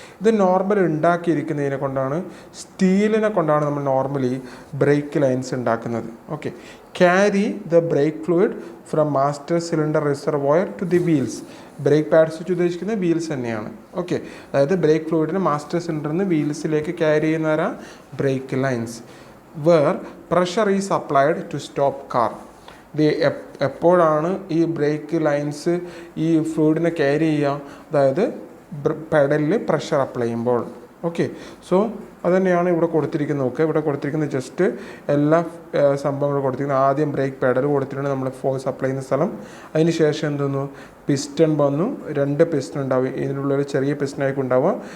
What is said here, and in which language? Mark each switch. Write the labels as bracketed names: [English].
[Malayalam] ഇത് നോർമൽ ഉണ്ടാക്കിയിരിക്കുന്നതിനെ കൊണ്ടാണ്, സ്റ്റീലിനെ കൊണ്ടാണ് നമ്മൾ നോർമലി ബ്രേക്ക് ലൈൻസ് ഉണ്ടാക്കുന്നത്. [English] Okay, carry the brake fluid from master cylinder reservoir to the wheels. [Malayalam] Break pads വെച്ച് ഉദ്ദേശിക്കുന്നത് വീൽസ് തന്നെയാണ്. ഓക്കെ, അതായത് ബ്രേക്ക് ഫ്ലൂയിഡിന് മാസ്റ്റർ സിലിണ്ടറിൽ നിന്ന് വീൽസിലേക്ക് carry ചെയ്യുന്നവരാ break lines. [English] where pressure is applied to stop car. [Malayalam] എപ്പോഴാണ് ഈ break lines ഈ ഫ്ലൂയിഡിനെ ക്യാരി ചെയ്യുക, അതായത് പെഡലിൽ പ്രഷർ അപ്ലൈ ചെയ്യുമ്പോൾ. ഓക്കെ, സോ അതുതന്നെയാണ് ഇവിടെ കൊടുത്തിരിക്കുന്നത്. ഓക്കെ, ഇവിടെ കൊടുത്തിരിക്കുന്നത് ജസ്റ്റ് എല്ലാ സംഭവങ്ങളും കൊടുത്തിരിക്കുന്നത്. ആദ്യം ബ്രേക്ക് പെഡൽ കൊടുത്തിട്ടുണ്ട്, നമ്മൾ ഫോഴ്സ് അപ്ലൈ ചെയ്യുന്ന സ്ഥലം. അതിന് ശേഷം എന്തെന്നു, പിസ്റ്റൺ വന്നു, 2 പിസ്റ്റൺ ഉണ്ടാവും, ഇതിനുള്ള ഒരു ചെറിയ പിസ്റ്റനായിരിക്കും ഉണ്ടാവുക.